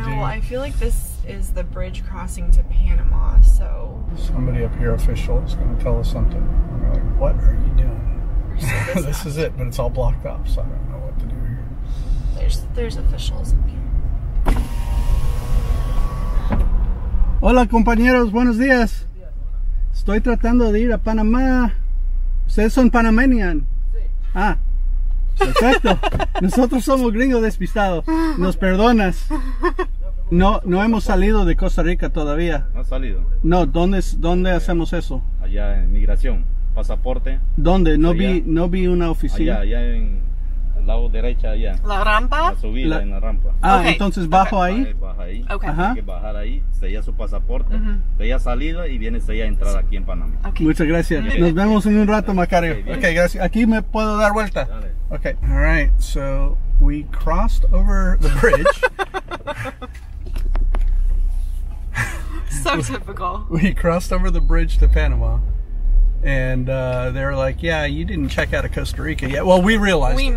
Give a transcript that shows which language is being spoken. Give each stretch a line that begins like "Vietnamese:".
English: I know, I feel like this is the bridge crossing to Panama, so... Somebody up here, official, is going to tell us something. And we're like, what are you doing? This is it, but it's all blocked up, so I don't know what to do here. There's officials up here.
Spanish: Hola compañeros, buenos días. Estoy tratando de ir a Panamá. ¿Ustedes son panameños? Sí. Ah, perfecto. Nosotros somos gringos despistados. Nos perdonas. No hemos salido de Costa Rica todavía. ¿No has salido? No, ¿dónde hacemos eso? Allá en migración, pasaporte. ¿Dónde? No vi una oficina. Allá en el lado derecha, allá. ¿La rampa? La subida en la rampa. Ah,
English: Okay.
Spanish: Entonces bajo ahí. Baja ahí.
English: Okay.
Spanish: Hay que bajar ahí, sella su pasaporte, sella salida y viene sella entrada aquí en Panamá.
English: Okay.
Spanish: Muchas gracias. Nos vemos en un rato, Macario.
English: Okay,
Spanish: Gracias. Aquí me puedo dar vuelta. Dale.
English: Okay. All right. So we crossed over the bridge. So typical. We crossed over the bridge to Panama, and they were like, "Yeah, you didn't check out of Costa Rica yet." Well, we realized We it,